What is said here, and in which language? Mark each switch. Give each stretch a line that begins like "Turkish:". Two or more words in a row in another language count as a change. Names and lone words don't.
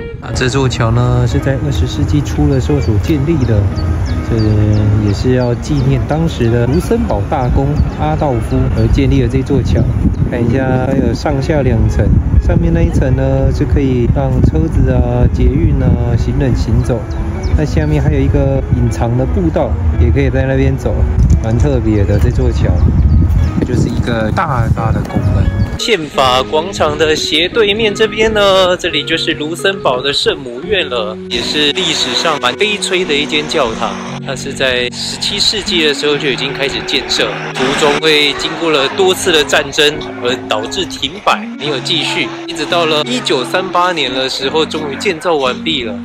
Chinese: 這座橋呢是在20世紀初的時候所建立的，這也是要紀念當時的盧森堡大公阿道夫而建立的這座橋。看一下，它有上下2層，上面那一層呢是可以讓車子啊、捷運啊、行人行走，那下面還有一個隱藏的步道，也可以在那邊走，蠻特別的這座橋。就是一個大大的拱門。憲法廣場的斜對面這邊呢，這裡就是盧森堡的聖母院了，也是歷史上蠻悲催的一間教堂。它是在17世紀的時候就已經開始建設，途中會經過了多次的戰爭而導致停擺，沒有繼續，一直到了1938年的時候，終於建造完畢了。